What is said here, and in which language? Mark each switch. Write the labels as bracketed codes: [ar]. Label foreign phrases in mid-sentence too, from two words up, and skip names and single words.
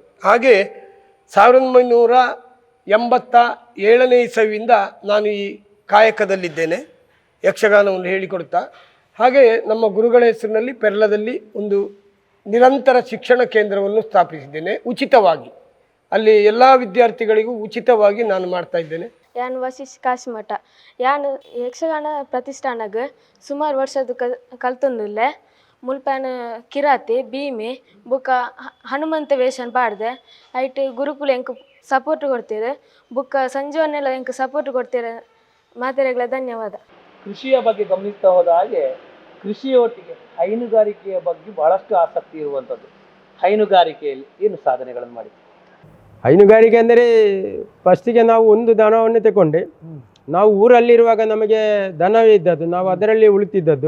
[kn] ಹಾಗೆ 1987ನೇ ಇಸವಿಯಿಂದ ನಾನು ಈ ಕಾಯಕದಲ್ಲಿದ್ದೇನೆ, ಯಕ್ಷಗಾನವನ್ನು ಹೇಳಿಕೊಡ್ತಾ. ಹಾಗೆ ನಮ್ಮ ಗುರುಗಳ ಹೆಸರಿನಲ್ಲಿ ಪೆರ್ಲದಲ್ಲಿ ಒಂದು ನಿರಂತರ ಶಿಕ್ಷಣ ಕೇಂದ್ರವನ್ನು ಸ್ಥಾಪಿಸಿದ್ದೇನೆ ಉಚಿತವಾಗಿ. ಅಲ್ಲಿ ಎಲ್ಲ ವಿದ್ಯಾರ್ಥಿಗಳಿಗೂ ಉಚಿತವಾಗಿ ನಾನು ಮಾಡ್ತಾ ಇದ್ದೇನೆ. [tcy] ಯಾನ್ ವಶಿಷ್ ಕಾಶ್ಮಠ ಯಾನ್ ಯಕ್ಷಗಾನ ಪ್ರತಿಷ್ಠಾನಗ ಸುಮಾರು ವರ್ಷದ ಕಲ್ತೊಂದುಲ್ಲೆ ಮುಲ್ಪನ ಕಿರಾತಿ ಭೀಮೆ ಬುಕ್ಕ ಹನುಮಂತ ವೇಷನ್ ಪಾಡ್ದೆ ಐಟ್ ಗುರುಕುಲ ಎಂಕ್ ಸಪೋರ್ಟ್ ಕೊಡ್ತೀರಿ ಬುಕ್ಕ ಸಂಜೀವನೆಲ್ಲ ಎಂಕ್ ಸಪೋರ್ಟ್ ಕೊಡ್ತೀರಿ. ಮಾತೆರೆಗಳ ಧನ್ಯವಾದ. [kn] ಕೃಷಿಯ ಬಗ್ಗೆ ಗಮನಿಸ್ತಾ ಹೋದ ಹಾಗೆ ಕೃಷಿಯೊಟ್ಟಿಗೆ ಹೈನುಗಾರಿಕೆಯ ಬಗ್ಗೆ ಬಹಳಷ್ಟು ಆಸಕ್ತಿ ಇರುವಂಥದ್ದು. ಹೈನುಗಾರಿಕೆಯಲ್ಲಿ ಏನು ಸಾಧನೆಗಳನ್ನು ಮಾಡಿ? ಹೈನುಗಾರಿಕೆ ಅಂದರೆ ಫಸ್ಟಿಗೆ ನಾವು ಒಂದು ದನವನ್ನು ತಗೊಂಡೆ. ನಾವು ಊರಲ್ಲಿರುವಾಗ ನಮಗೆ ದನವೇ ಇದ್ದದ್ದು, ನಾವು ಅದರಲ್ಲಿ ಉಳಿತಿದ್ದದ್ದು.